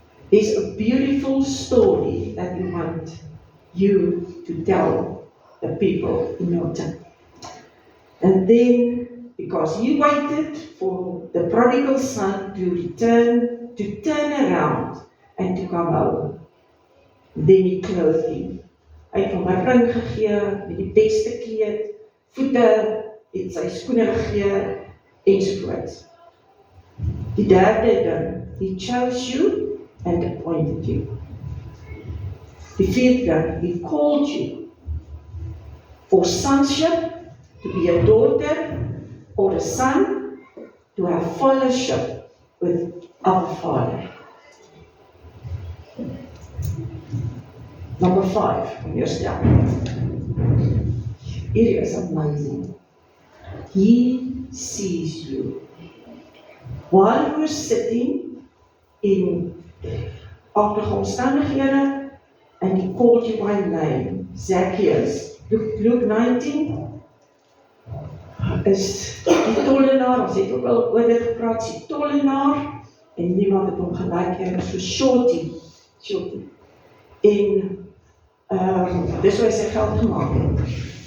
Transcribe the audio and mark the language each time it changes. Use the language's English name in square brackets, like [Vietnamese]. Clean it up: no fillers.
[English] There's a beautiful story that we want you to tell the people in your town. And then, because you waited for the prodigal son to return, to turn around and to come home, then he clothed him. [Afrikaans] Hy het hom 'n ring gegee met die beste kleed, voete, het sy skoene gegee, ensovoorts. Die derde ding, [English] he chose you and appointed you. [Afrikaans] Die vierde ding, [English] he called you for sonship, to be a daughter or a son, to have fellowship with our Father. Number 5 on your step. It is amazing. He sees you. While you were sitting in [Afrikaans] aardige omstandighede, [English] and he called you by name, Zacchaeus. [Afrikaans] Luke 19 is die tollenaar, ons het ook al oor dit gepraat, die tollenaar, en niemand het hom gelyk nie, [English] so shorty. [Afrikaans] En dis hoe hy sy geld gemaak het.